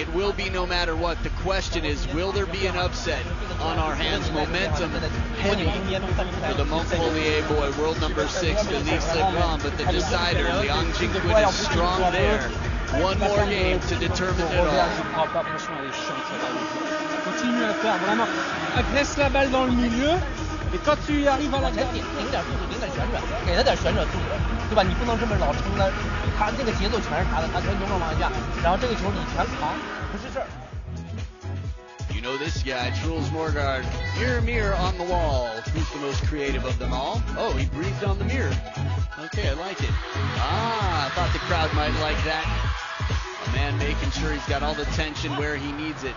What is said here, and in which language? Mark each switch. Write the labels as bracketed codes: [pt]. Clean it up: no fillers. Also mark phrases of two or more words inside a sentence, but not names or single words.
[en] It will be no matter what. The question is, will there be an upset on our hands? Momentum heavy for the Montpellier boy, world number 6, Felix Lebrun. But the decider, LIANGJINKUN, is strong there. One more game to determine it all. [fr] Continue à faire vraiment. Agresse la balle dans le milieu. Et quand tu arrives à la garde, [zh] 零点速度，零点旋转，给他点旋转速度，对吧？你不能这么老撑的，他这个节奏全是他的，他全扭转往下，然后这个球你全扛，不是事儿。 [en] You know this guy, Truls Morgaard. Mirror, mirror on the wall. Who's the most creative of them all? Oh, he breathed on the mirror. Okay, I like it. I thought the crowd might like that. A man making sure he's got all the tension where he needs it.